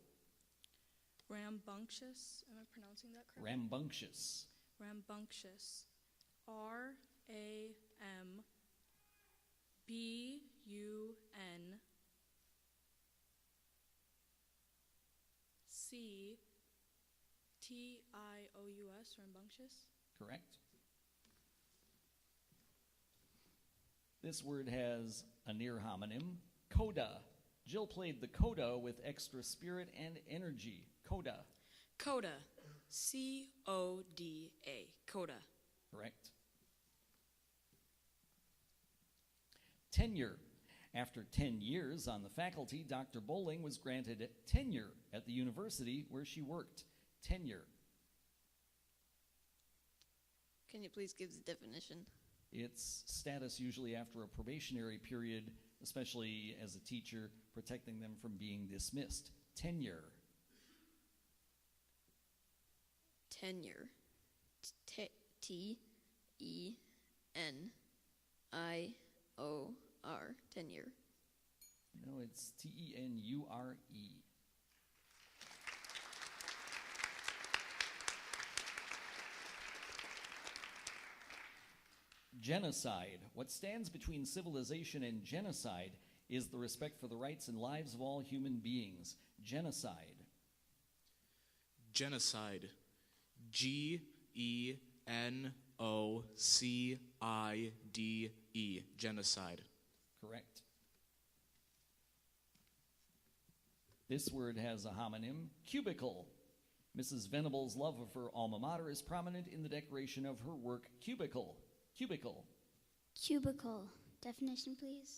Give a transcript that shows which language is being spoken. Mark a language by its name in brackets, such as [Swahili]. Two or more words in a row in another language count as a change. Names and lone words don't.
[English] Rambunctious. Am I pronouncing that correctly? Rambunctious. Rambunctious. R-A-M-B-U-N-C-T-I-O-U-S. Rambunctious. Correct. This word has a near homonym, coda. Jill played the coda with extra spirit and energy. Coda. Coda. C-O-D-A. Coda. Correct. Tenure. After 10 years on the faculty, Dr. Bowling was granted tenure at the university where she worked. Tenure. Can you please give the definition? It's status usually after a probationary period, especially as a teacher, protecting them from being dismissed. Tenure. Tenure. T-E-N-I-O-R. Tenure. No, it's T-E-N-U-R-E. Genocide. What stands between civilization and genocide is the respect for the rights and lives of all human beings. Genocide. Genocide. G-E-N-O-C-I-D-E. Genocide. Correct. This word has a homonym, cubicle. Mrs. Venable's love of her alma mater is prominent in the decoration of her work, cubicle. Cubicle. Cubicle. Definition, please.